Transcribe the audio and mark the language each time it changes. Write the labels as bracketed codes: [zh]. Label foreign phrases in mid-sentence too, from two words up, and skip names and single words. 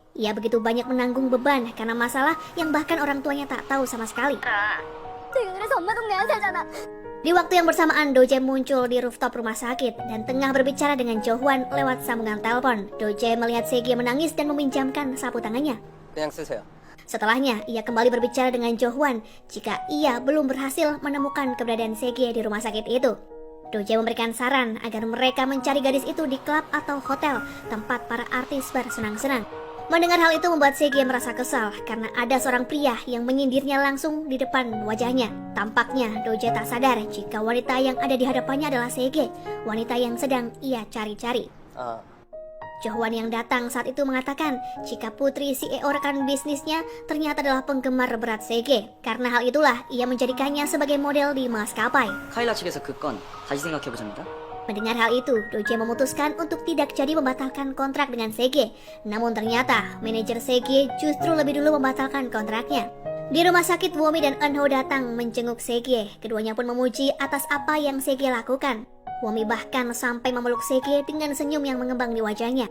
[id] Ia begitu banyak menanggung beban karena masalah yang bahkan orang tuanya tak tahu sama sekali. Di waktu yang bersamaan, Dojae muncul di rooftop rumah sakit dan tengah berbicara dengan Jo-hwan lewat sambungan telepon. Dojae melihat Sekie menangis dan meminjamkan sapu tangannya. [ko] 그냥 쓰세요. [id] Setelahnya, ia kembali berbicara dengan Jo-hwan jika ia belum berhasil menemukan keberadaan Sekie di rumah sakit itu. Dojae memberikan saran agar mereka mencari gadis itu di klub atau hotel tempat para artis bersenang-senang. Mendengar hal itu membuat Sekie merasa kesal karena ada seorang pria yang menyindirnya langsung di depan wajahnya. Tampaknya Dojae tak sadar jika wanita yang ada di hadapannya adalah Sekie, wanita yang sedang ia cari-cari. Jo-hwan yang datang saat itu mengatakan jika putri CEO rekan bisnisnya ternyata adalah penggemar berat Sekie. Karena hal itulah ia menjadikannya sebagai model di maskapai. [ko] 카일라 측에서 그 건 다시 생각해보자입니다. [id] Mendengar hal itu, Dojae memutuskan untuk tidak jadi membatalkan kontrak dengan Sekie. Namun ternyata, manajer Sekie justru lebih dulu membatalkan kontraknya. Di rumah sakit, Womi dan Eunho datang menjenguk Sekie. Keduanya pun memuji atas apa yang Sekie lakukan. Womi bahkan sampai memeluk Sekie dengan senyum yang mengembang di wajahnya.